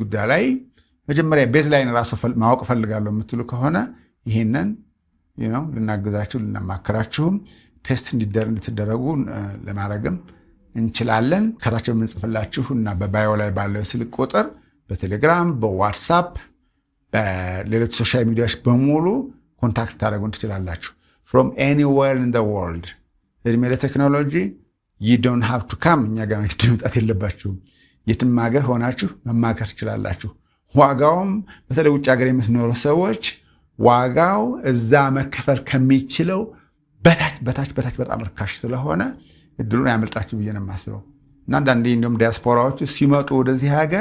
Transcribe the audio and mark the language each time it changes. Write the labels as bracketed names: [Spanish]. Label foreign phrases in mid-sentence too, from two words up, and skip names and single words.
[Amharic] ጉዳይ ላይ መጀመሪያ [English] base line [Amharic] ራሱ ማወቅ ፈልጋለሁ የምትሉ ከሆነ ይህንን ልናግዛችሁ ልናማከራችሁም ቴስት እንድትደረጉ ለማድረግም እንችላለን። ከታች የምንጽፍላችሁ እና በባዮ ላይ ባለው ስልክ ቁጥር በቴሌግራም በዋትሳፕ በሌሎች [English] social medias [Amharic] በሙሉ ኮንታክት ታደረጉን ትችላላችሁ። [English] from anywhere in the world። [Amharic] እድሜ ለቴክኖሎጂ [English] you don't have to come [Amharic] እኛ ጋር መምጣት የለባችሁም። የትም ሀገር ሆናችሁ መማከር ትችላላችሁ። ዋጋውም በተለይ ውጭ ሀገር የምትኖሩ ሰዎች ዋጋው እዛ መከፈል ከሚችለው በታች በጣም ርካሽ ስለሆነ እድሉን ያመልጣችሁ ብዬ ነው የማስበው። እና አንዳንዴ እንደውም ዲያስፖራዎቹ ሲመጡ ወደዚህ ሀገር